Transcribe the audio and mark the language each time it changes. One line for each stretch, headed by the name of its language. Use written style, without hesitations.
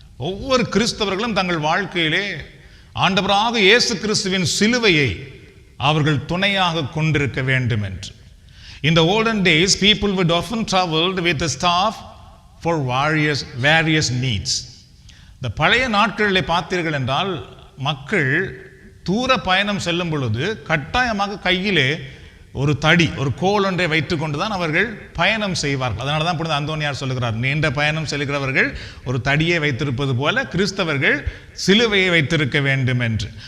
Tamil: ஒவ்வொரு கிறிஸ்தவர்களும் தங்கள் வாழ்க்கையிலே ஆண்டவராக இயேசு கிறிஸ்துவின் சிலுவையை அவர்கள் துணையாக கொண்டிருக்க வேண்டும் என்று.
English: In the olden days, people would often traveled with a staff for various needs.
Tamil: இந்த பழைய நாட்களில் பார்த்தீர்கள் என்றால், மக்கள் தூர பயணம் செல்லும் பொழுது கட்டாயமாக கையிலே ஒரு தடி, ஒரு கோல் ஒன்றை வைத்துக் கொண்டுதான் அவர்கள் பயணம் செய்வார்கள். அதனால தான் புனித அந்தோனியார் சொல்லுகிறார், நீண்ட பயணம் செல்கிறவர்கள் ஒரு தடியை வைத்திருப்பது போல கிறிஸ்தவர்கள் சிலுவையை வைத்திருக்க வேண்டும் என்று.